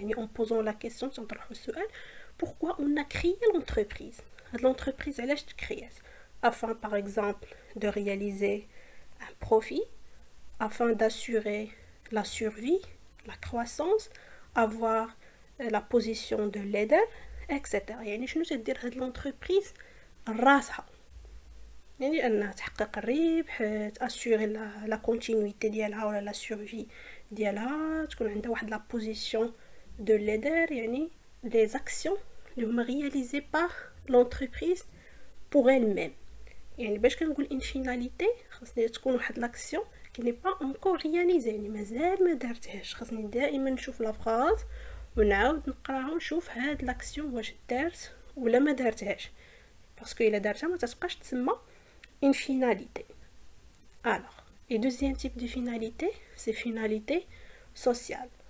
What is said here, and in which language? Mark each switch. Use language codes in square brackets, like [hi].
[fr] En posant la question, pourquoi on a créé l'entreprise? L'entreprise, elle est créée afin, par exemple, de réaliser un profit, afin d'assurer la survie, la croissance, avoir la position de leader, etc. [ar] يعني شنو تدير هاد l'entreprise راسها يعني انها تحقق الربح تاسيوري لا كونتينيتي ديالها ولا لا سورفي ديالها تكون عندها واحد لا بوزيسيون دو ليدر يعني لي زاكسيون اللي هما رياليزي بار l'entreprise [fr] pour elle-même. [ar] يعني باش كنقول ان فيناليتي خاصني تكون واحد لاكسيون [fr] qui n'est pas encore réalisé [ar] يعني مازال ما دارتهاش. خاصني دائما نشوف لا فراز ونعاود نقراها ونشوف هاد لاكسيون واش دارت ولا ما دارتهاش باسكو الا دارتها ما تتبقاش تسمى [fr] une finalité. Alors, et deuxième type de finalité, c'est finalité sociale.